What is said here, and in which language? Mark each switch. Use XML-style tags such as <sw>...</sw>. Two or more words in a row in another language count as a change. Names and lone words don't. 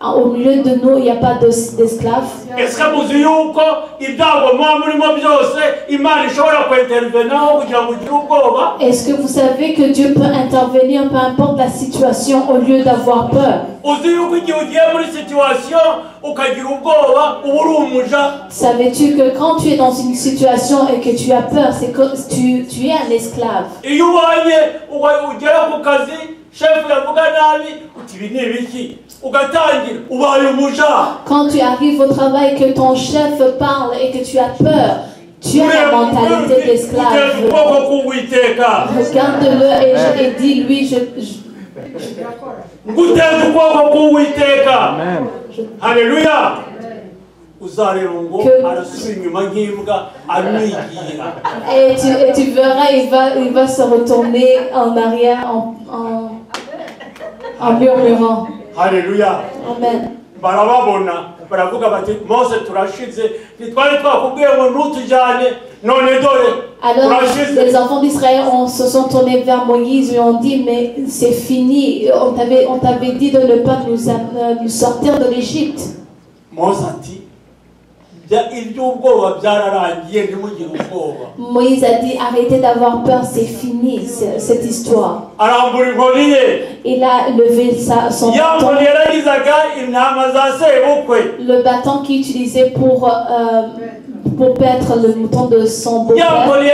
<fr>Au milieu de nous, il n'y a pas d'esclaves. Est-ce que</fr> <rw>muzi yuko ibyago muba murimo byose Imana ishobora kwintervenaho kugira ngo ugire ubwoba?</rw> <fr>Est-ce que vous savez que Dieu peut intervenir peu importe la situation au lieu d'avoir peur?</fr> <rw>Uzi yuko igihe ugiye muri situation ukagira ubwoba uba uri umuja?</rw> <fr>Savais-tu que quand tu es dans une situation et que tu as peur, c'est que tu es un esclave?</fr> <rw>Iyo ubonye ugera ku kazi chef yavuga nabi uti ibi ni ibiki ugatangira ubaye umuja.</rw> <fr>Quand tu arrives au travail, que ton chef parle et que tu as peur, tu as la mentalité d'esclave. Regarde-le et dis-lui, Amen. Alléluia. Et tu verras, il va se retourner en arrière en murmurant. Alléluia. Amen.</fr> <rw>Barababona baravuga bati Mose turashize nitwari twakubwiye ngo ntutujyane none dore.</rw> <fr>Alors les enfants d'Israël se sont tournés vers Moïse et ont dit mais c'est fini, on t'avait dit de ne pas nous sortir de l'Égypte.</fr> <rw>Mose ati</rw> <fr>Moïse a dit arrêtez d'avoir peur, c'est fini cette histoire. Il a levé son bâton, le bâton qu'il utilisait pour paître le mouton de son beau-père.</fr>